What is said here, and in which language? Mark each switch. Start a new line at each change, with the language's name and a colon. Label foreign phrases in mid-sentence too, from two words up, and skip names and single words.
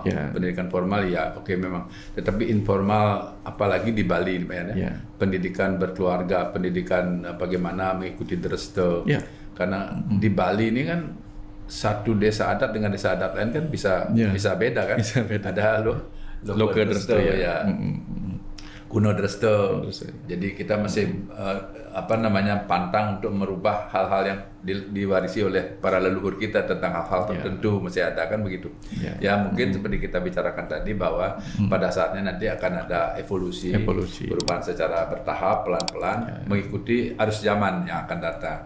Indonesian: Pendidikan formal oke memang. Tetapi informal, apalagi di Bali, pendidikan berkeluarga, pendidikan bagaimana mengikuti dresta. Karena di Bali ini kan satu desa adat dengan desa adat lain kan bisa beda kan. Ada local dresta. kuno Dreste. Dreste. Jadi kita masih pantang untuk merubah hal-hal yang diwarisi oleh para leluhur kita tentang hal-hal tertentu masih ada kan begitu. Ya mungkin seperti kita bicarakan tadi bahwa pada saatnya nanti akan ada evolusi. Perubahan secara bertahap pelan-pelan mengikuti arus zaman yang akan datang.